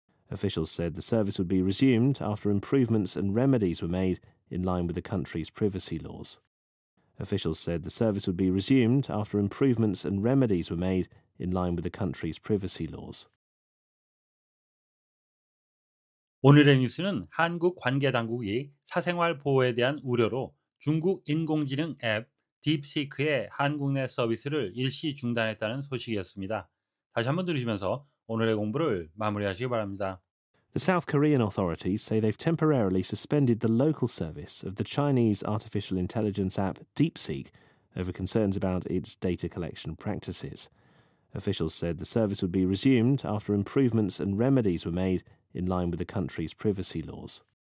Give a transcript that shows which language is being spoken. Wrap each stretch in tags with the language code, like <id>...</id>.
<en>Officials said the service would be resumed after improvements and remedies were made in line with the country's privacy laws. Officials said the service would be resumed after improvements and remedies were made in line with the country's privacy laws.</en> <ko>오늘의 뉴스는 한국 관계당국이 사생활 보호에 대한 우려로 중국 인공지능 앱 딥시크의 한국 내 서비스를 일시 중단했다는 소식이었습니다. 다시 한번 들으시면서 오늘의 공부를 마무리하시기 바랍니다.</ko> <en>The South Korean authorities say they've temporarily suspended the local service of the Chinese artificial intelligence app DeepSeek over concerns about its data collection practices. Officials said the service would be resumed after improvements and remedies were made in line with the country's privacy laws.</en>